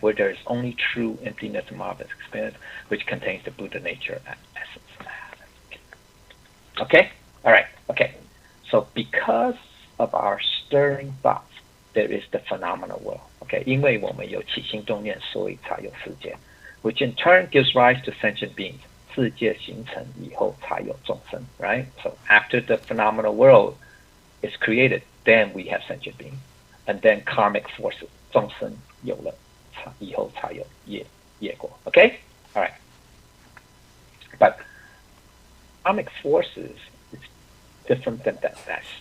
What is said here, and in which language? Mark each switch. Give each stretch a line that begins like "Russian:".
English: Where there is only true emptiness and marvelous experience, which contains the Buddha nature and essence. Okay? All right. Okay. So because of our stirring thoughts, there is the phenomenal world. Okay?
Chinese: 因为我们有起心动念，所以才有世界,
English: which in turn gives rise to sentient beings.
Chinese: 世界形成以后才有众生, right?
English: So after the phenomenal world is created, then we have sentient beings, and then karmic forces.
Chinese: 众生有了以后才有业果.Okay? All right.
English: But karmic forces is different than that.